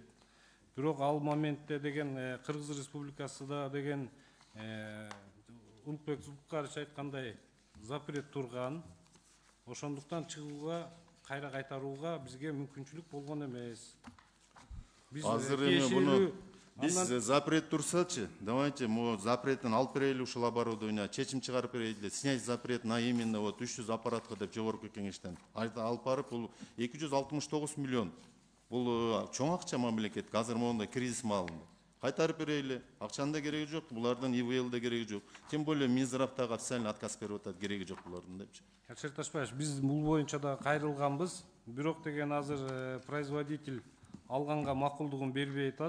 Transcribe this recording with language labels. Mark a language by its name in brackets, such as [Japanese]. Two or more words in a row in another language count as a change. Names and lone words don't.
[Kyrgyz] Бирок ал моментте деген Кыргыз Республикасыда деген Улукбек Зулпукарович айткандай запрет турган. Ошондуктан чыгууга, кайра кайтарууга бизге мүмкүнчүлүк болгон эмес. Азыр эми буну биз запрет турсачы, [Russian] давайте мы [Kyrgyz] запреттин алып берели ушул оборудование, чечим чыгарып берели, [Russian] снять запрет на именно вот [Kyrgyz] 300 аппаратка деп жогорку кеңештен алып барып, бул 269 миллион. Бул чоң акча мамлекетке, азыр мондай кризис маалында. Кайтарып берели, акчанын да кереги жок, булардын ИВЛ да кереги жок. [Russian] Тем более [Kyrgyz] Минздравтагы официально отказ берип атат, кереги жок булардын депчи. Алексей Ташпаевич, биз бул боюнча да кайрылганбыз. Бирок деген азыр производитель алганга макулдугун бербей атат.